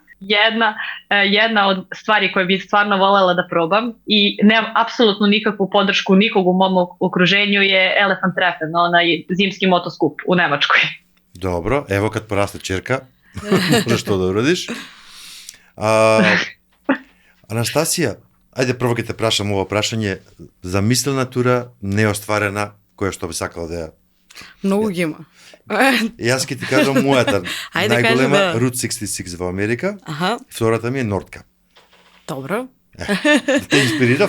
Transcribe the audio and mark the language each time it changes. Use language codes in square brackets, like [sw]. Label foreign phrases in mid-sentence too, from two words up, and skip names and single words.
[sr] Jedna od stvari koje bih stvarno voljela da probam i nemam apsolutno nikakvu podršku nikog u mom okruženju je Elefantreffen, onaj zimski motoskup u Nemačkoj. Dobro, evo kad poraste ćerka, možeš to da uradiš. [mk] Anastasija, ajde prvo ќе те прашам ова прашање, замислена тура, неостварена, која што би сакала да ја... Многу ги има. Јас ќе ти кажам мојата најголема, Route 66 во Америка, втората ми е Нордка. Добро. Те инспирирав?